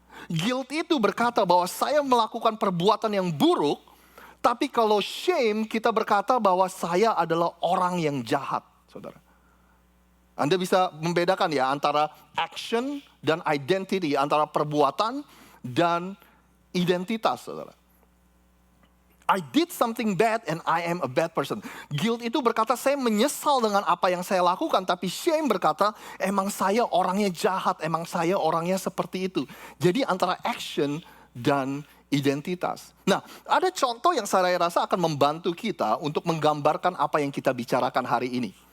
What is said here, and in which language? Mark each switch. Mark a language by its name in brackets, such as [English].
[Indonesian] Guilt itu berkata bahwa saya melakukan perbuatan yang buruk, tapi kalau shame kita berkata bahwa saya adalah orang yang jahat, saudara. Anda bisa membedakan ya antara action dan identity, antara perbuatan dan identitas, saudara. [English] I did something bad and I am a bad person. [Indonesian] Guilt itu berkata saya menyesal dengan apa yang saya lakukan. Tapi shame berkata emang saya orangnya jahat. Emang saya orangnya seperti itu. Jadi antara action dan identitas. Nah, ada contoh yang saya rasa akan membantu kita untuk menggambarkan apa yang kita bicarakan hari ini.